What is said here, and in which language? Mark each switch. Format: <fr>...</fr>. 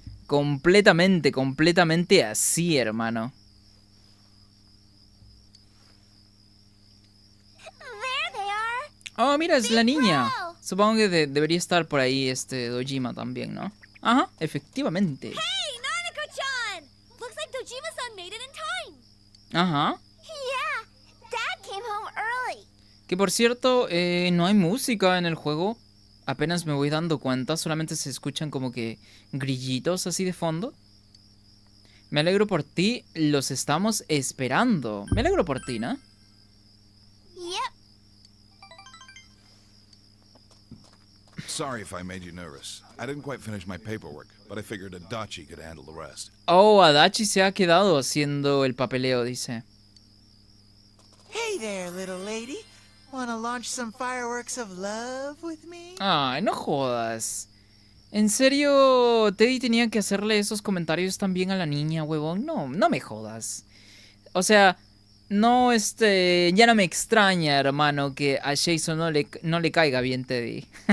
<es>Completamente así, hermano.</es> <en>There they are.</en> <es>Oh, mira, es la niña.</es> <en>Bro.</en> <es>Supongo que debería estar por ahí Dojima también, ¿no? Ajá, efectivamente.</es> <en>Hey, Nanako-chan! Looks like Dojima-san made it in time. Ajá. Yeah, Dad came home early.</en> <es>Que por cierto, no hay música en el juego. Apenas me voy dando cuenta, solamente se escuchan como que grillitos así de fondo. Me alegro por ti, los estamos esperando. Me alegro por ti, ¿no?</es> <en>Yep. Sorry if I made you nervous. I didn't quite finish my paperwork, but I figured Adachi could handle the rest.</en> <es>Oh, Adachi se ha quedado haciendo el papeleo, dice.</es> <en>Hey there, little lady. Wanna launch some fireworks of love with me?</en> <es>Ay, no jodas. ¿En serio Teddy tenía que hacerle esos comentarios también a la niña, huevón? No me jodas. O sea, no, ya no me extraña, hermano, que a Jason no le caiga bien Teddy.</es>